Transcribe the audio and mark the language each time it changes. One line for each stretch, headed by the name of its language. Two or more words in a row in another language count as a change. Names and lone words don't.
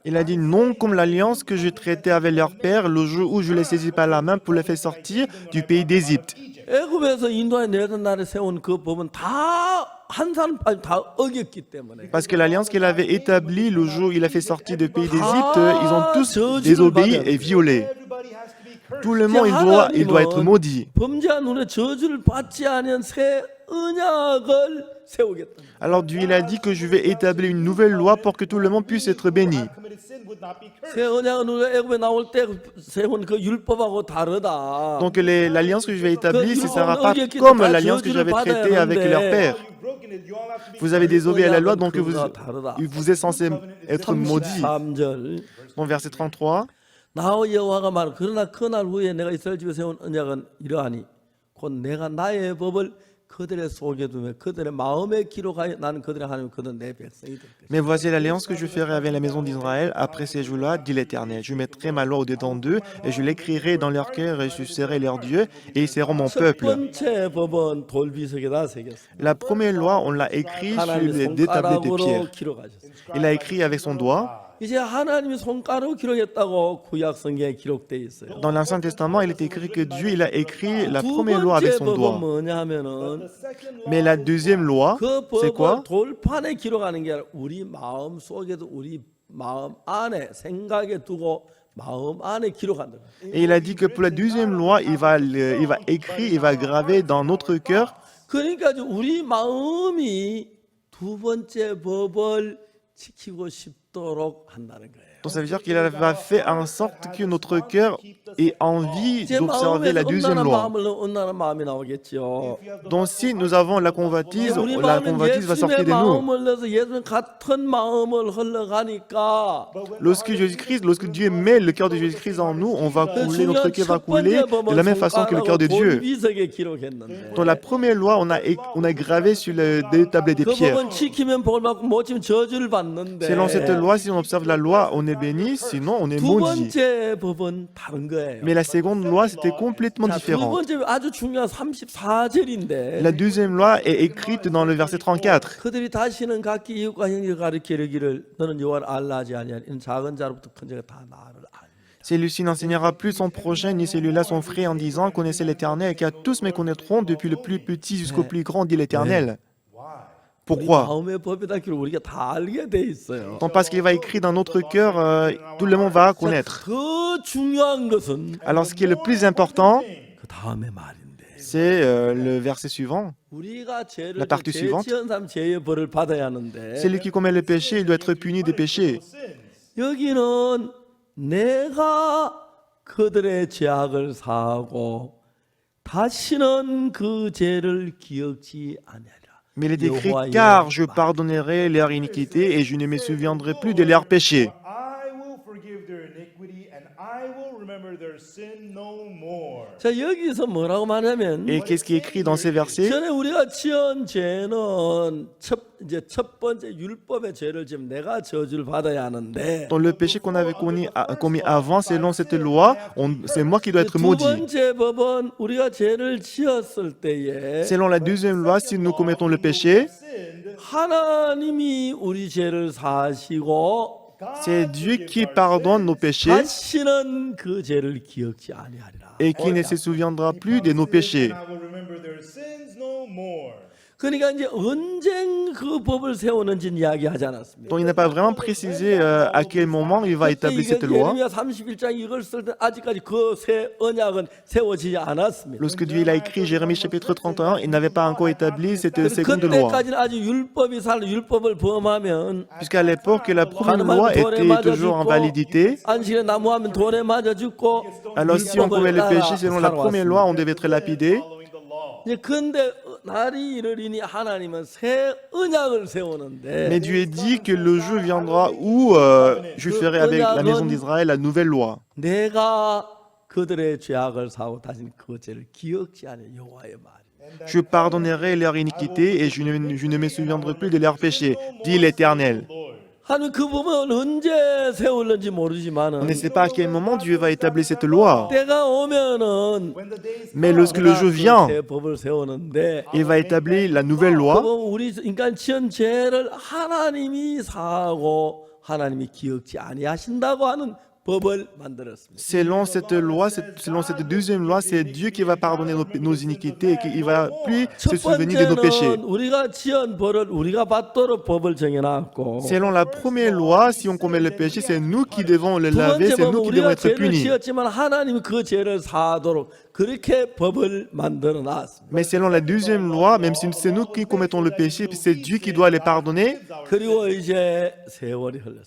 French: Il a dit non comme l'alliance que je traitais avec leur père le jour où je les saisis par la main pour les faire sortir du pays d'Égypte.
Korean: 애굽에서 인도에 내던 날에 세운 그 법은 다 한 사람 다 어겼기 때문에
French: Parce que l'alliance qu'il avait établie le jour où il a fait sortir du pays d'Égypte, ils ont tous désobéi et violé. Tout le monde, il doit être maudit.
Korean: 범죄한 눈에 저주를 받지 않은 새 언약을 세우겠다.
French: Alors Dieu, il a dit que je vais établir une nouvelle loi pour que tout le monde puisse être béni.
Korean: 새 언약은 우리가 애굽에 나올 때 세운 그 율법하고 다르다.
French: Donc l'alliance que je vais établir, ce ne sera pas comme l'alliance que j'avais traitée avec leur père. Vous avez désobéi à la loi, donc vous êtes censé être maudit.
Korean: 33절
French: Dans verset 33,
Korean: 나와 여호와가 말 그러나 그날 후에 내가 이스라엘 집에 세운 언약은 이러하니 곧 내가 나의 법을 그들의 속에 두며 그들의 마음에 기록하여 나는 그들의 하나님 그들은 내 백성이 될 것이다.
French: mais voici l'alliance que je ferai avec la maison d'Israël après ces jours-là, dit l'Éternel. Je mettrai ma loi au-dedans d'eux et je l'écrirai dans leur cœur et je serai leur Dieu et ils seront mon
Korean: 첫
French: peuple.
Korean: 번째 법은 돌비석에다 새겼습니다.
French: La première loi, on l'a écrit sur
Korean: 하나님의
French: les deux tablettes de
Korean: 손가락으로
French: pierre.
Korean: 기록하셨습니다.
French: Il a écrit avec son doigt.
Korean: 이제 하나님이 손가락으로 기록했다고 구약 성경에 기록돼 있어요.
French: Dans l'Ancien Testament, il est écrit que Dieu il a écrit la
Korean: 두
French: première loi avec
Korean: 번째
French: son
Korean: 법은
French: doigt.
Korean: 뭐냐면은
French: Mais la deuxième loi,
Korean: 그
French: c'est
Korean: 법은
French: quoi?
Korean: 돌판에 기록하는 게 아니라 우리 마음 속에도 우리 마음 안에 생각에 두고 마음 안에 기록한다.
French: Et il a dit que pour la deuxième loi, il va écrire, il va graver dans notre cœur.
Korean: 그러니까 우리 마음이 두 번째 법을 지키고 싶도록 한다는 거예요.
French: Donc ça veut dire qu'il va faire en sorte que notre cœur ait envie
Korean: 제
French: d'observer la
Korean: 마음에서
French: deuxième
Korean: 음란한
French: loi.
Korean: 마음을 넣으면 음란한 마음이 나오겠죠.
French: Donc si nous avons la convoitise
Korean: 우리
French: va
Korean: 마음은
French: sortir
Korean: 예수님의
French: de nous.
Korean: 마음을 넣어서 예수님 같은 마음을 흘러가니까
French: Lorsque Dieu met le cœur de Jésus-Christ en nous, on va couler, notre cœur va couler de la même façon que le cœur de Dieu.
Korean: 돌비석에 기록했는데
French: Dans la première loi, on a gravé sur les tablets des
Korean: 그
French: pierres.
Korean: 법은 지키면 복 받고 못 지키면 저주를 받는데
French: Selon cette loi, si on observe la loi, on est béni, sinon on est
Korean: 두
French: maudit.
Korean: 번째 법은 다른 거예요.
French: Mais la seconde loi, c'était complètement
Korean: 자, 두
French: différent.
Korean: 번째 아주 중요한 34절인데
French: La deuxième loi est écrite dans le verset 34.
Korean: 그들이 다시는 각기 이웃과 형제를 가리켜 이르기를 너는 여호와를 알라 하지 아니하니 이는 작은 자로부터 큰 자가 다 나를 알라.
French: Celui-ci n'enseignera plus son prochain, ni celui-là son frère, en disant, connaissez l'Éternel, car tous me connaîtront, depuis le plus petit jusqu'au plus grand, dit l'Éternel. Pourquoi?
Korean: 마음의 법이다기를 우리가 다 알게 돼 있어요.
French: Donc parce qu'il va écrit dans notre cœur, tout le monde va connaître.
Korean: 더 중요한 것은
French: Alors ce qui est le plus important,
Korean: 그 다음의 말인데
French: c'est le verset suivant.
Korean: 우리가 죄를
French: La partie
Korean: 죄
French: suivante.
Korean: 지은 사람 죄의 벌을 받아야 하는데
French: Celui qui commet le péché, il doit être puni des péchés.
Korean: 여기는 내가 그들의 죄악을 사하고 다시는 그 죄를 기억지 아니하리라.
French: Mais il est écrit, car je pardonnerai leur iniquité et je ne me souviendrai plus de leurs péchés.
English: I will forgive their iniquity and I will remember their sin no more.
Korean: 자 여기서 뭐라고 말하면
French: Et qu'est-ce qui est écrit dans ces versets?
Korean: 전에 우리가 지은 죄는 첫 번째 율법의 죄를 지면 내가 저주를 받아야 하는데
French: Dans le péché qu'on avait commis avant, selon cette loi, c'est moi qui dois être
Korean: 두
French: maudit.
Korean: 번째 법은 우리가 죄를 지었을 때에
French: Selon la deuxième loi, si nous commettons le péché,
Korean: 하나님이 우리 죄를 사하시고
French: c'est Dieu qui pardonne nos péchés
Korean: 다시는 그 죄를 기억지 아니하리라.
French: et qui ne se souviendra plus de nos péchés.
English: I will remember their sins no more.
Korean: 그러니까 이제 언제 그 법을 세우는지는 이야기하지 않았습니다.
French: Donc il n'a pas vraiment précisé à quel moment il va établir cette loi.
Korean: 예레미야 31장 이걸 쓸 때 아직까지 그 새 언약은 세워지지 않았습니다.
French: Lorsque Dieu il a écrit Jérémie chapitre 31, il n'avait pas encore établi cette seconde loi.
Korean: 그때까지는 아직 율법을 범하면
French: Puisqu'à l'époque, la première loi était toujours en validité.
Korean: 안식일에 나무하면 돌에 맞아 죽고
French: Alors si on commet le péché selon la première loi, on devait être lapidé.
English: Following the law.
Korean: 이제 근데 날이 이르리니 하나님은 새 언약을 세우는데
French: Mais Dieu dit que le jour viendra où je ferai avec la maison d'Israël la nouvelle loi.
Korean: 내가 그들의 죄악을 사고 다시는 그 죄를 기억지 않을 여호와의 말.
French: Je pardonnerai leur iniquité et je ne me souviendrai plus de leurs péchés, dit l'Éternel.
Korean: 하나님 그 부분은 언제 세울는지
French: On
Korean: 모르지만은
French: ne sait pas à quel moment Dieu va établir cette loi.
Korean: 때가 오면은
English: When the days
French: Mais lorsque le jour vient,
Korean: 새 법을 세우는데
French: il va établir la nouvelle loi.
Korean: 그건 우리 인간 지은 죄를 하나님이 사하고 하나님이 기억지 아니하신다고 하는 법을 만들었습니다.
French: Selon cette loi, selon cette deuxième loi, c'est Dieu qui va pardonner nos iniquités et qu'il va plus se
Korean: 첫
French: souvenir de nos péchés.
Korean: 번째는 우리가 지은 벌을 우리가 받도록 법을 정해놨고
French: Selon la première loi, si on commet le péché, c'est nous qui devons le
Korean: 두
French: laver,
Korean: 번째
French: c'est
Korean: 법은
French: nous qui devons
Korean: 우리가
French: être
Korean: 죄를
French: punis.
Korean: 지었지만 하나님이 그 죄를 사하도록 그렇게 법을 만들어 놨습니다.
French: Mais selon la deuxième loi, même si c'est nous qui commettons le péché, puis c'est Dieu qui doit les pardonner,
Korean: 그리고 이제 세월이 흘렀습니다.